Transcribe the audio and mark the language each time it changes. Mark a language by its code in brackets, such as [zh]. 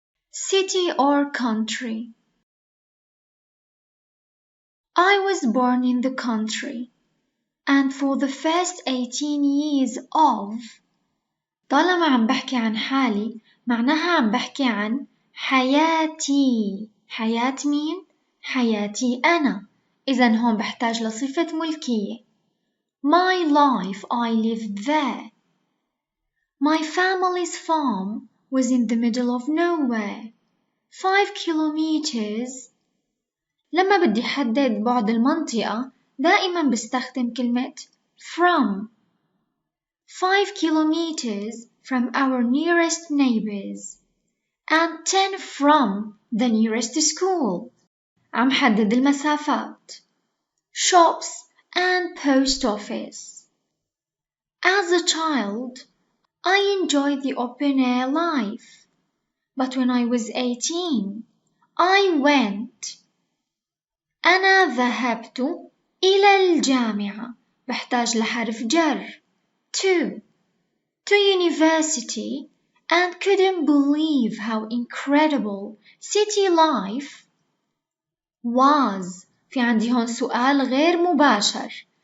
[en] City or country? I was born in the country, and for the first 18 years of. [ar] طالما عم بحكي عن حالي معناها عم بحكي عن حياتي. حياة مين؟ حياتي أنا. إذن هون بحتاج لصفة ملكية. [en] My life, I lived there. My family's farm was in the middle of nowhere. 5 kilometers. [ar] لما بدي حدد بعد المنطقة دائما بستخدم كلمة from. [en] 5 kilometers from our nearest neighbors and 10 from the nearest school. [ar] عم حدد المسافات. [en] Shops and post office. As a child, I enjoyed the open air life. But when I was 18, I went. [ar] أنا ذهبت إلى الجامعة. بحتاج لحرف جر. [en] To university and couldn't believe how incredible city life was. [ar] في عندي هون سؤال غير مباشر.